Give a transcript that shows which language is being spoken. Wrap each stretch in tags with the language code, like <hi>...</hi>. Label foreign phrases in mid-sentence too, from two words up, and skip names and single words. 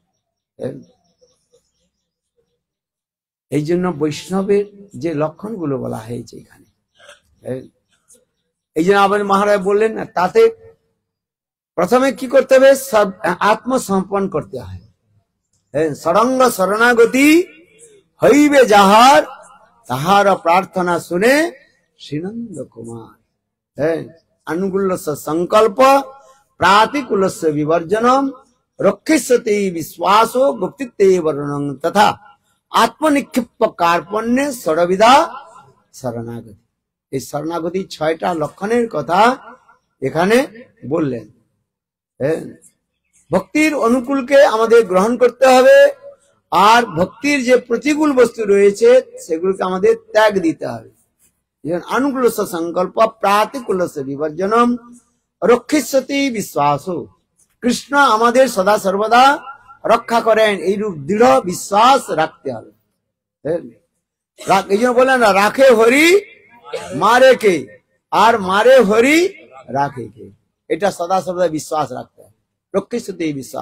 <bn>এই জন্য বৈষ্ণবের যে লক্ষণগুলো বলা হয়েছে এখানে, এই জন্য আবার মহারাজ বললেন না, তাতে প্রথমে কি করতে হবে? আত্মসমর্পণ করতে হয়। সরঙ্গ শরণাগতি হইবে যাহার, তাহার প্রার্থনা শুনে শ্রীনন্দ কুমার।</bn> <sa>अनुकूलस्य संकल्प प्रातिकूलस्य विवर्जनम रक्षिष्यति विश्वासो गुप्तित्वे वर्णनम तथा आत्मनिक्षिप्त कार्पण्य षडविधा शरणागति।</sa> <bn>এই শরণাগতি 6টা লক্ষণের কথা এখানে বললেন। ভক্তির অনুকূলকে আমাদের গ্রহণ করতে হবে, আর ভক্তির যে প্রতিকূল বস্তু রয়েছে সেগুলোকে আমাদের ত্যাগ দিতে হবে।</bn> <sa>अनुकूल संकल्प प्रातिकूल विवर्जनम रक्षिष्यति विश्वासो।</sa> <bn>কৃষ্ণ আমাদের সদা সর্বদা রক্ষা করেন, এইরূপ দৃঢ় বিশ্বাস রাখতে হবে। এই জন্য বললেন রাখে হরি মারে কে, আর মারে হরি রাখে কে। এটা সদা সর্বদা বিশ্বাস রাখতে হবে।</bn> <sa>রক্ষিষ্যতি বিশ্বাস।</sa>